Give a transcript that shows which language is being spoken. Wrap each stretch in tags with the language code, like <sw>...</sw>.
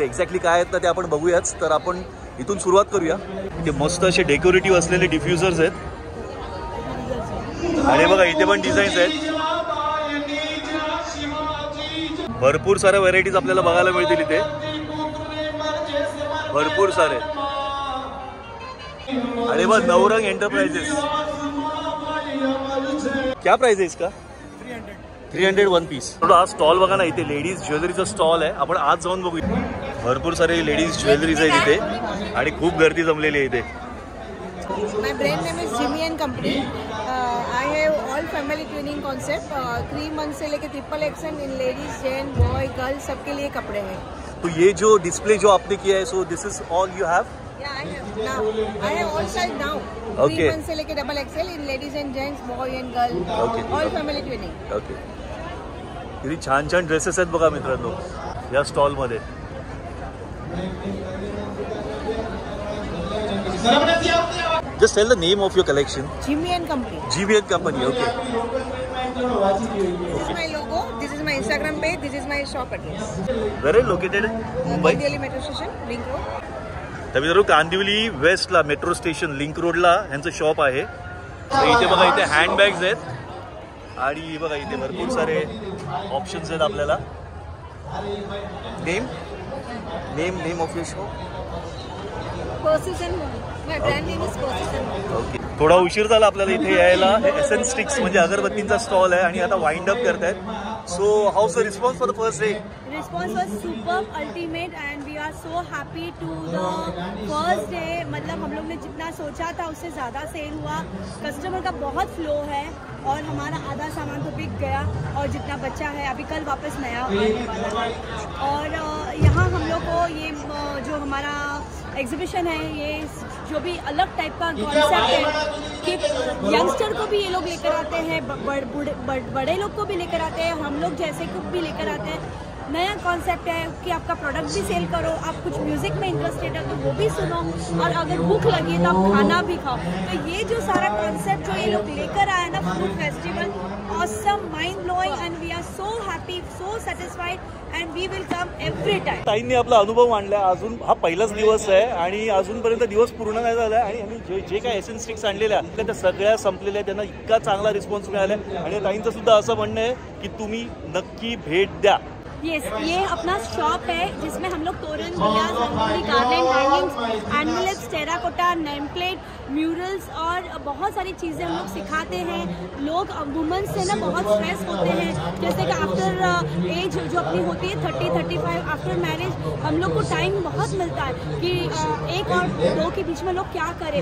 <mr>Exactly काय आहेत ना ते आपण बघूयाच. तर आपण इथून सुरुवात करूया. इथे मस्त असे डेकोरेटिव्ह असलेले डिफ्युजर्स आहेत आणि बघा इथे पण डिझाईन्स आहेत. भरपूर साऱ्या व्हरायटीज आपल्याला बघायला मिळतील इथे, भरपूर सारे. अरे बघ, नवरंग एंटरप्राइजेस.</mr> <hi>क्या प्राइस आहे इसका? 300 वन पीस.</hi> <mr>हा स्टॉल बघा ना, इथे लेडीज ज्वेलरीचा स्टॉल आहे. आपण आज जाऊन बघूया. भरपूर सारे लेडीज ज्वेलरीज आहे इथे आणि खूप गर्दी जमलेली आहे इथे.</mr> <en>My brand name is Jimmy and Company. I have all family twinning concept.</en> <hi>3 months से लेके XXL</hi> <en>in ladies, gent, boy, girl</en> <hi>सबके लिए कपड़े हैं. तो ये जो डिस्प्ले जो आपने किया है,</hi> <en>so this is all you have? Yeah, I have now. I have all size now. Okay. 3 months</en> <hi>से लेके</hi> <en>XXL in ladies and gents, boy and girl. Okay. All family twinning. Okay.</en> <mr>किती छान छान dresses आहेत बघा मित्रांनो या stall मध्ये.</mr> <en>Just tell the name of your collection. Jimmy and Company. Jimmy and Company. Okay. This is my logo. This is my Instagram page. This is my shop address. Where is located? Mumbai. Kaandivali Metro Station, Link Road.</en> <mr>तर मित्रांनो, Kandivali वेस्टला metro station link रोडला यांचं shop आहे. तर इथे बघा, इथे handbags आहेत आणि बघा इथे भरपूर सारे ऑप्शन्स आहेत आपल्याला.</mr> <en>Name of your shop? Persis and Home. My brand name is Persis and Home. Okay.</en> <mr>थोडा उशीर झाला आपल्याला इथे यायला. एसेन्स स्टिक्स म्हणजे अगरबत्तींचा स्टॉल आहे आणि आता वाइंड अप करतायत.</mr> <en>So how's the response for the first day? Response was superb, ultimate, and we are so happy to the first day.</en> <hi>मतलब हम लोग ने जितना सोचा था उससे ज़्यादा सेल हुआ. कस्टमर का बहुत फ्लो है और हमारा आधा सामान तो बिक गया और जितना बचा है अभी कल वापस नया आने वाला है. और यहाँ हम लोग को ये जो हमारा एग्जीबिशन है, ये जो भी अलग टाइप का कॉन्सेप्ट है कि यंगस्टर को भी ये लोग लेकर आते हैं, बड़े लोग को भी लेकर आते हैं, हम लोग जैसे को भी लेकर आते हैं. नया कॉन्सेप्ट है कि आपका प्रोडक्ट भी सेल करो, आप कुछ म्यूजिक में इंटरेस्टेड है तो वो भी सुनो, और अगर भूख लगी तो आप खाना भी खाओ. तो ये जो सारा कॉन्सेप्ट जो ये लोग लेकर आए ना food festival,</hi> <en>Awesome, mind blowing, and we are so happy, so satisfied, and we will come every time.</en> <mr>ताईंनी आपला अनुभव मांडला. अजून हा पहिलाच दिवस आहे आणि अजूनपर्यंत दिवस पूर्ण नाही झाला आहे. आणि आम्ही जे काय एसेन्स स्टिक्स आणलेल्या त्या सगळ्या संपलेल्या, त्यांना इतका चांगला रिस्पॉन्स मिळाला. आणि ताईंचं सुद्धा असं म्हणणं आहे की तुम्ही नक्की भेट द्या.</mr> <hi>यस, ये अपना शॉप है जिसमें हम लोग तोरण, दिया, rangoli, garden, hangings, envelopes, terracotta, name plate, murals और बहुत सारी चीज़ें हम लोग सिखाते हैं. लोग वुमेन्स से ना बहुत स्ट्रेस होते हैं, जैसे कि आफ्टर एज जो अपनी होती है 30-35 आफ्टर मैरिज, हम लोग को टाइम बहुत मिलता है कि 1 और 2 के बीच में लोग क्या करें.</hi>